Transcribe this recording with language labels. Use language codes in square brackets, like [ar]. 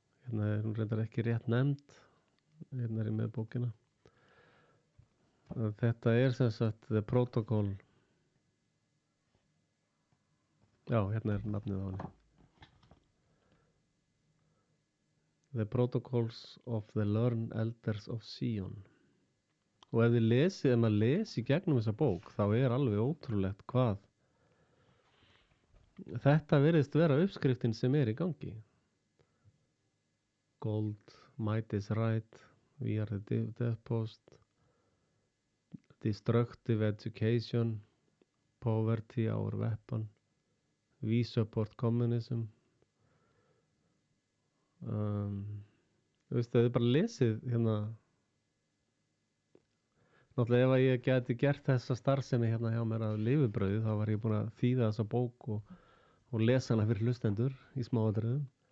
[is] er hún reyndar ekki rétt nefnd er ég með bókina þetta er sem sagt The Protocol já, er nafnið á henni The Protocols of the Learned Elders of Zion og ef maður lesi gegnum þessa bók þá er alveg ótrúlegt hvað þetta virðist vera uppskriftin sem er í gangi. [en] Gold, might is right, we are the death post, destructive education, poverty our weapon, we support communism. [is] Þú veist, það er bara lesið hérna. Náttúrulega ef að ég geti gert þessa starfsemi hérna hjá mér að lifibrauði þá var ég búin að þýða þessa bók og lesa hana fyrir hlustendur í smáatriðum.